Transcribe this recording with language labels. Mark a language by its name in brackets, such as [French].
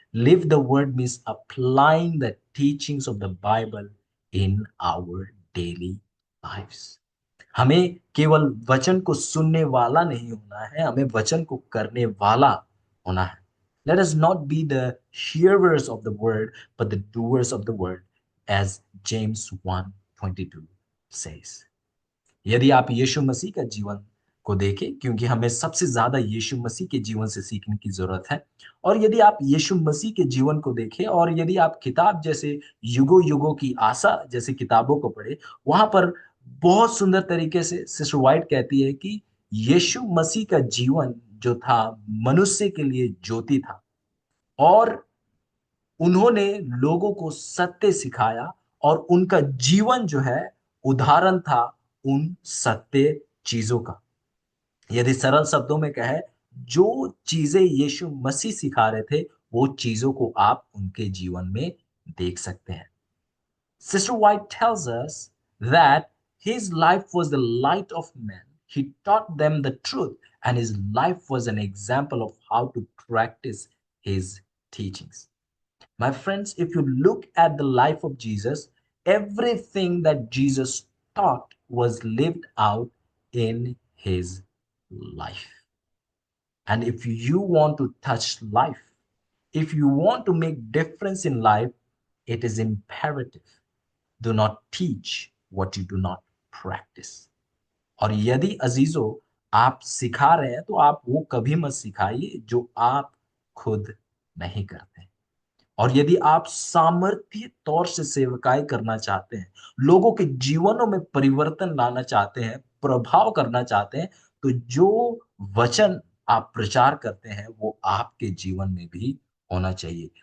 [English] Live the word means applying the teachings of the Bible in our daily lives. [Hindi] हमें केवल वचन को सुनने वाला नहीं होना है, हमें वचन को करने वाला होना है। [English] Let us not be the hearers of the word, but the doers of the word, as James 1:22 says. [Hindi] यदि आप यीशु मसीह का जीवन को देखें, क्योंकि हमें सबसे ज्यादा यीशु मसीह के जीवन से सीखने की जरूरत है, और यदि आप यीशु मसीह के जीवन को देखें और यदि आप किताब जैसे युगों युगों की आशा जैसे किताबों को पढ़े, वहां पर बहुत सुंदर तरीके से सिस्टर वाइट कहती है कि यीशु मसीह का जीवन जो था मनुष्य के लिए ज्योति था, और उन्होंने लोगों को सत्य सिखाया, और उनका जीवन जो है उदाहरण था उन सत्य चीजों का। यदि सरल शब्दों में कहे, जो चीजें यीशु मसीह सिखा रहे थे वो चीजों को आप उनके जीवन में देख सकते हैं। [English] Sister White tells us that his life was the light of men. He taught them the truth, and his life was an example of how to practice his teachings. My friends, if you look at the life of Jesus, everything that Jesus taught was lived out in his life. And if you want to touch life, if you want to make difference in life, it is imperative. Do not teach what you do not practice. [Hindi] और यदि अजीजों आप सिखा रहे हैं तो आप वो कभी मत सिखाइए जो आप खुद नहीं करते। और यदि आप सामर्थ्य तौर से सेवकाई करना चाहते हैं, लोगों के जीवनों में परिवर्तन लाना चाहते हैं, प्रभाव करना चाहते हैं, तो जो वचन आप प्रचार करते हैं वो आपके जीवन में भी होना चाहिए।